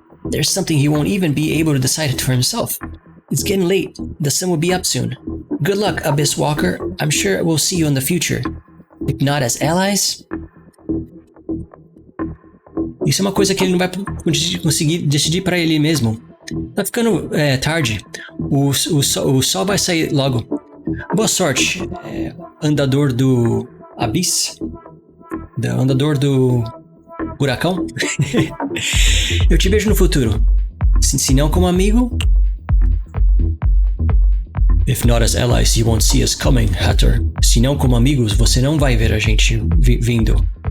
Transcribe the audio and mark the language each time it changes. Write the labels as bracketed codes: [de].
[en] There's something he won't even be able to decide it for himself. It's getting late. The sun will be up soon. Good luck, Abyss Walker. I'm sure we'll see you in the future. If not as allies. [pt] Isso é uma coisa que ele não vai conseguir decidir pra ele mesmo. Tá ficando tarde. O sol vai sair logo. Boa sorte, andador do Abyss. Andador do Buracão. Eu te vejo no futuro. Se não como amigo. [en] If not as allies, you won't see us coming, Hatter. [pt] Se não como amigos, você não vai ver a gente vindo.